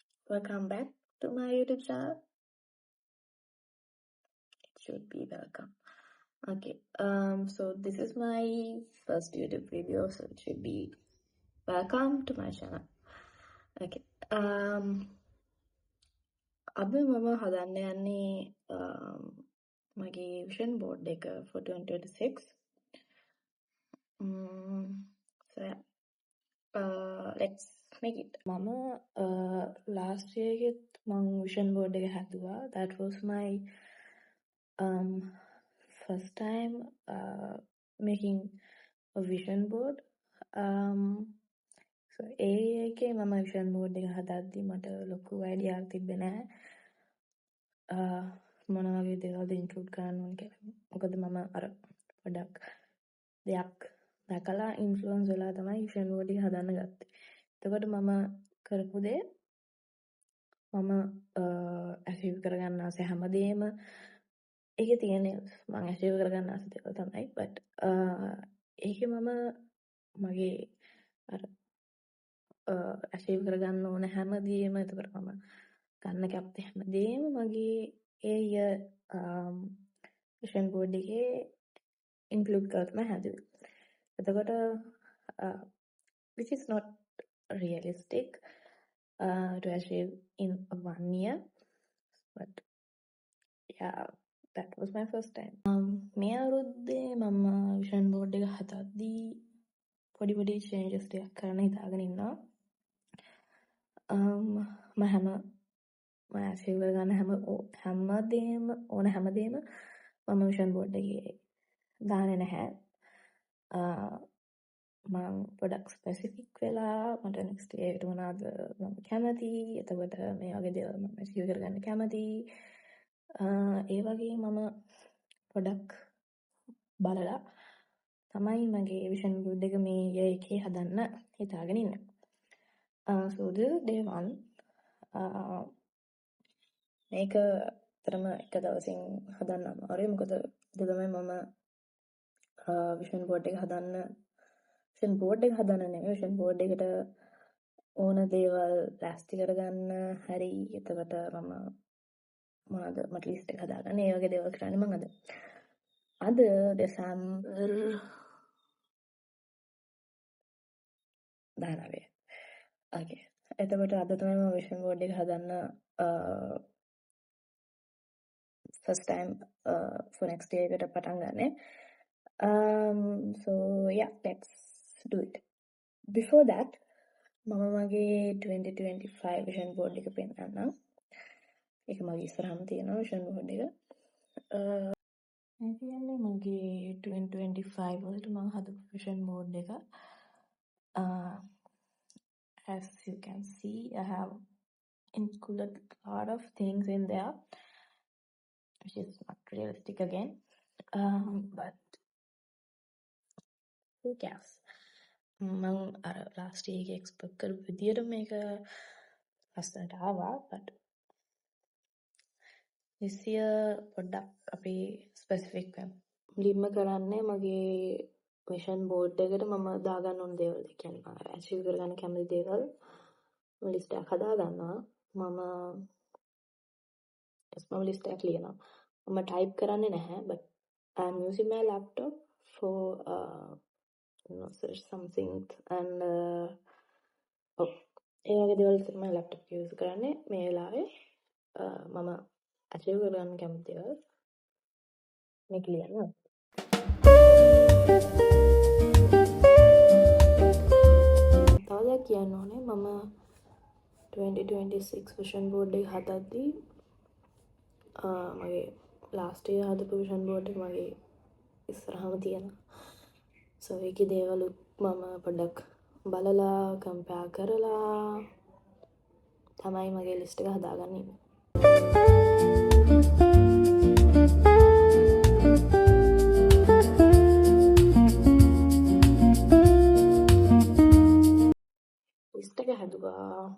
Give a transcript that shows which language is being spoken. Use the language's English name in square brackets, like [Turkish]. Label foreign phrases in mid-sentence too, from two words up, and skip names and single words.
[English] Welcome back to my YouTube channel. It should be welcome. Okay, so this is my first YouTube video, so it should be welcome to my channel. [Sinhala] Okay, අද මම හදන්න යන්නේ මගේ [English] vision board [Sinhala] එක for 2026. [English] So yeah, let's make it. [Sinhala] මම [English] last year [Sinhala] එකෙත් මම [English] vision board [Sinhala] එක හැදුවා. [English] That was my first time making a vision board. [Sinhala] So ඒකේ මම [English] vision board [Sinhala] එක හදද්දි මට ලොකු idea එකක් තිබ්බේ නැහැ. මොන වගේ දේවල්ද include කරන්න ඕන කියලා. මොකද මම අර පොඩක් දෙයක් දැකලා influence වෙලා තමයි [English] vision board [Sinhala] එක හදන්න ගත්තේ. එතකොට මම කරපු දේ මම achieve කරගන්න ආසෙ හැමදේම ඒකේ තියෙන මම achieve කරගන්න ආසෙ දේවල් තමයි. but ඒකේ මම මගේ අර achieve කරගන්න ඕන හැමදේම එතකොට මම ගන්න කැමති හැමදේම මගේ ඒ [English] year vision board [Sinhala] එකේ include කරලා තමයි හැදුවේ. [English] එතකොට which is not realistic to achieve in 1 year, but yeah, that was my first time. [Sinhala] මේ අවුරුද්දේ මම [English] vision board [Sinhala] එක හදද්දී පොඩි changes ටිකක් කරන්න හිතාගෙන ඉන්නවා. මම achieve කරගන්න හැමදේම මම [English] vision board [Sinhala] එකේ දාන්නේ නැහැ. මම පොඩක් ස්පෙસિෆික් වෙලා මට [English] next year [Sinhala] එකට මොනවද මම කැමති, එතකොට මේ වගේ දේවල් මම achieve කරගන්න කැමති. ඒ වගේ මම පොඩක් බලලා තමයි මගේ [English] vision board [Sinhala] එක මේ year එකේ හදන්න හිතාගෙන ඉන්නේ. [English] So this is day 1. [Sinhala] මේක තරම එක දවසින් හදන්න අමාරුයි. මොකද ඒක තමයි මම [English] vision board [Sinhala] එක හදන්න නෙමෙයි [English] vision board [Sinhala] එකට ඕන දේවල් ප්ලාස්ටික් කරගන්න හරි. එතකොට මම මොනවද මට ලිස්ට් එක හදාගන්න ඒ වගේ දේවල් කරන්නේ මම අද දෙසැම්බර් 19. okay, එතකොට අද තමයි මම [English] vision board [Sinhala] එක හදන්න [English] first time for next year [Sinhala] එකට පටන් ගන්නෙ. [English] So yeah, let's do it. Before that [Sinhala] මම මගේ 2025 [English] vision board [Sinhala] එක පෙන්නන්නම්. ඒක මගේ ඉස්සරහම තියෙනවා [English] vision board [Sinhala] එක. මේ කියන්නේ මගේ 2025 වලට මම හදපු [English] vision board [Sinhala] එක. [English] As you can see, I have included a lot of things in there, which is not realistic again. But who cares? [Sinhala] මම අර [English] last year [Sinhala] එකේ expect කරපු විදියට මේක ලස්සනට ආවා. but [English] this year [Sinhala] පොඩ්ඩක් අපි specific වෙමු. මුලින්ම කරන්නේ මගේ [English] vision board [Sinhala] එකට මම දාගන්න ඕන දේවල්. ඒ කියන්නේ මම achieve කරගන්න කැමති දේවල් මම list එකක් හදා ගන්නවා. මම list එකක් ලියනවා. මම type කරන්නේ නැහැ, [English] but I'm using my laptop for search something and [Sinhala] ඒ වගේ දේවල් විතර මම [English] laptop use [Sinhala] කරන්නේ මේ වෙලාවේ. මම achieve කරගන්න කැමති දේවල් මේක ලියනවා. තව දෙයක් කියන්න ඕනේ. මම 2026 [English] vision board [Sinhala] එක හදද්දී මගේ [English] last year [Sinhala] හදපු [English] vision board [Sinhala] එක මගේ ඉස්සරහම තියෙනවා. so ඒකේ දේවලුත් මම පොඩ්ඩක් බලලා compare කරලා තමයි මගේ list එක හදාගන්නේ. list එක හැදුවා.